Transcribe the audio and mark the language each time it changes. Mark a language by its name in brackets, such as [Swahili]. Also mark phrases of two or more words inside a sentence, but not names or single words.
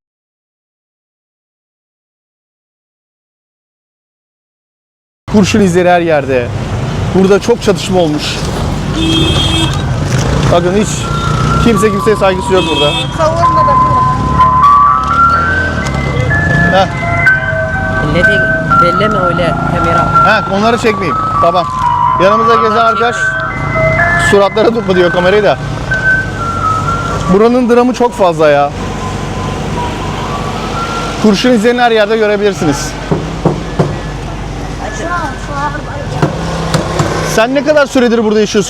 [Turkish] Kurşun izleri her yerde. Burada çok çatışma olmuş. Bakın hiç kimseye saygısı yok burada. Heh. [Arabic] الذي بيلمه ولا كاميرا. [Turkish] Heh, onları çekmeyeyim. Tamam. Yanımıza gezen arkadaş suratlara tutma diyor kamerayı da. Buranın dramı çok fazla ya. Kurşun izlerini her yerde görebilirsiniz. Sen ne kadar süredir burada yaşıyorsun?